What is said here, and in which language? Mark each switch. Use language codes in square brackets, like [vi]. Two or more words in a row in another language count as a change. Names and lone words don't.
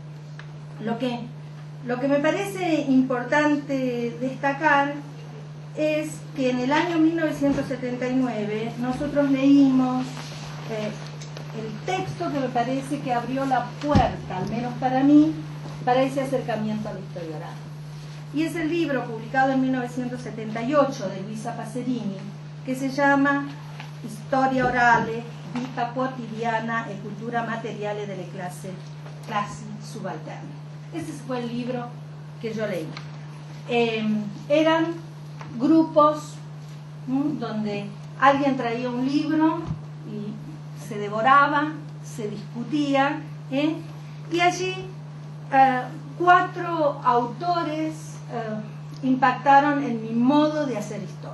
[es] Lo que me parece importante destacar es que en el año 1979 nosotros leímos el texto que me parece que abrió la puerta, al menos para mí, para ese acercamiento a la historia oral. Y es el libro publicado en 1978 de Luisa Pacerini, que se llama Historia orale, vita quotidiana e cultura materiale delle classi subalterne. Ese fue el libro que yo leí. Eran grupos donde alguien traía un libro y se devoraba, se discutía, y allí 4 autores impactaron en mi modo de hacer historia.